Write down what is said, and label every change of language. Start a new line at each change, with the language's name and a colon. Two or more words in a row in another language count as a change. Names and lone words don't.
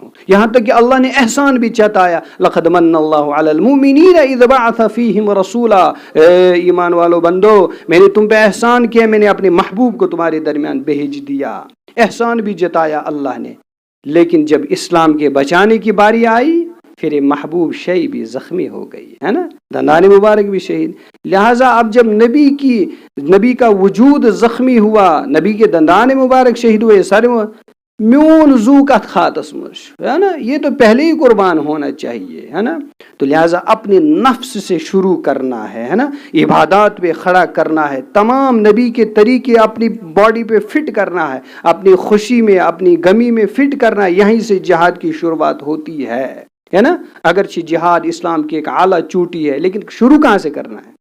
Urdu: یہاں تک کہ اللہ نے احسان بھی جتایا،
Arabic: لقد من اللہ علی المؤمنین اذ بعث فیہم رسولا،
Urdu: اے ایمان والو بندو میں نے تم پہ احسان کیا، میں نے اپنے محبوب کو تمہارے درمیان بھیج دیا، احسان بھی جتایا اللہ نے۔ لیکن جب اسلام کے بچانے کی باری آئی پھر یہ محبوب شیء بھی زخمی ہو گئی ہے نا، دندان مبارک بھی شہید۔ لہٰذا اب جب نبی کا وجود زخمی ہوا، نبی کے دندان مبارک شہید ہوئے، سارے
Kashmiri: میون زو کت خاتس مش
Urdu: ہے نا، یہ تو پہلے ہی قربان ہونا چاہیے ہے نا۔ تو لہٰذا اپنے نفس سے شروع کرنا ہے نا، عبادات پہ کھڑا کرنا ہے، تمام نبی کے طریقے اپنی باڈی پہ فٹ کرنا ہے، اپنی خوشی میں اپنی غمی میں فٹ کرنا ہے۔ یہیں سے جہاد کی شروعات ہوتی ہے نا۔ اگرچہ جہاد اسلام کی ایک اعلیٰ چوٹی ہے، لیکن شروع کہاں سے کرنا ہے؟